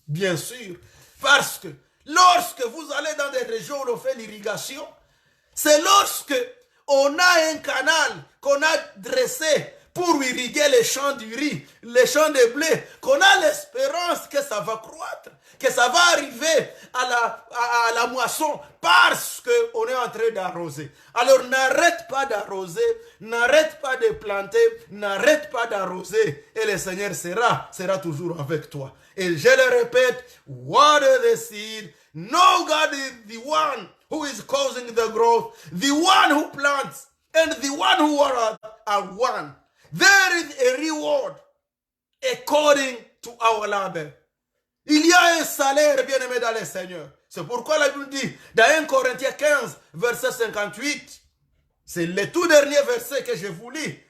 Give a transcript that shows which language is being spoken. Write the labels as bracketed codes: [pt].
[fr] Bien sûr, parce que lorsque vous allez dans des régions où on fait l'irrigation, c'est lorsque on a un canal qu'on a dressé pour irriguer les champs du riz, les champs de blé, qu'on a l'espérance que ça va croître, que ça va arriver à la moisson parce qu'on est en train d'arroser. Alors n'arrête pas d'arroser, n'arrête pas de planter, n'arrête pas d'arroser et le Seigneur sera toujours avec toi. Et je le répète, [en] water the seed, no God is the one who is causing the growth, the one who plants and the one who waters are one. There is a reward according to our labor. [fr] Il y a un salaire, bien-aimé dans le Seigneur. C'est pourquoi la Bible dit, dans 1 Corinthiens 15, verset 58, c'est le tout dernier verset que je vous lis.